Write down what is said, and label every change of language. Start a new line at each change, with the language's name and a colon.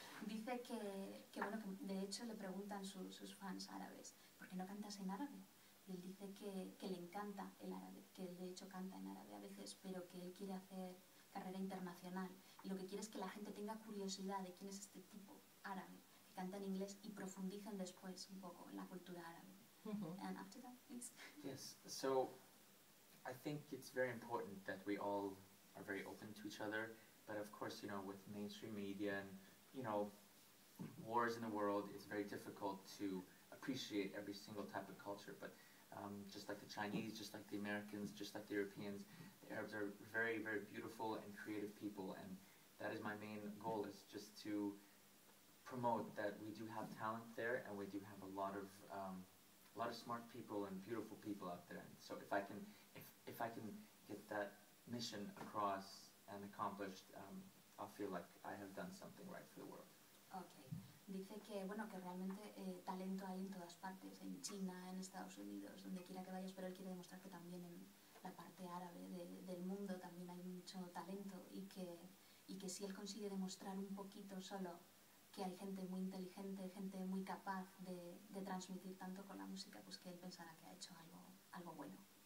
Spanish: Dice que bueno, que de hecho le preguntan sus fans árabes, ¿por qué no cantas en árabe? Y él dice que le encanta el árabe, que él de hecho canta en árabe a veces, pero que él quiere hacer carrera internacional. Y lo que quiere es que la gente tenga curiosidad de quién es este tipo árabe, que canta en inglés y profundicen después un poco en la cultura árabe.
English: And after that, please. Yes, so I think it's very important that we all are very open to each other, but of course, with mainstream media and, wars in the world, it's very difficult to appreciate every single type of culture, but just like the Chinese, just like the Americans, just like the Europeans, the Arabs are very, very beautiful and creative people, and that is my main goal, is just to promote that we do have talent there, and we do have a lot of smart people and beautiful people out there. And so if I can get that mission across and accomplished, I'll feel like I have done something right for the world. Okay.
Spanish: Dice que, bueno, que realmente talento hay en todas partes, en China, en Estados Unidos, donde quiera que vayas, pero él quiere demostrar que también en la parte árabe del mundo también hay mucho talento y que si él consigue demostrar un poquito solo que hay gente muy inteligente, gente muy capaz de transmitir tanto con la música, pues que él pensará que ha hecho algo bueno.